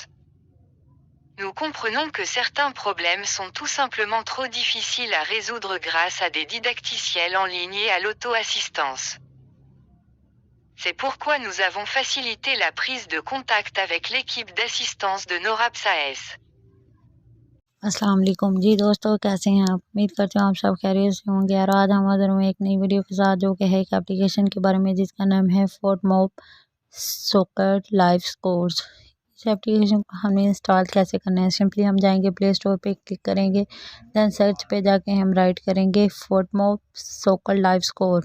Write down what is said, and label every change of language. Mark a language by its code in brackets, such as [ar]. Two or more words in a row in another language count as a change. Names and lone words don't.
[fr] Nous comprenons que certains problèmes sont tout simplement trop difficiles à résoudre grâce à des didacticiels en ligne et à l'auto-assistance. C'est pourquoi nous avons facilité la prise de contact avec l'équipe d'assistance de NORAP SAS. [ar] السلام عليكم [hi] जी दोस्तों, कैसे हैं आप? उम्मीद करती हूँ आप सब खैरियत से होंगे। और आज हम हाजिर हुए एक नई वीडियो के साथ, जो कि है एक एप्लीकेशन के बारे में जिसका नाम है FautMob सॉकर लाइव स्कोर्स। इस एप्लीकेशन को हमें इंस्टॉल कैसे करना है? सिंपली हम जाएंगे प्ले स्टोर पे, क्लिक करेंगे, दैन सर्च पे जाके हम राइट करेंगे FautMob सॉकर लाइव स्कोर।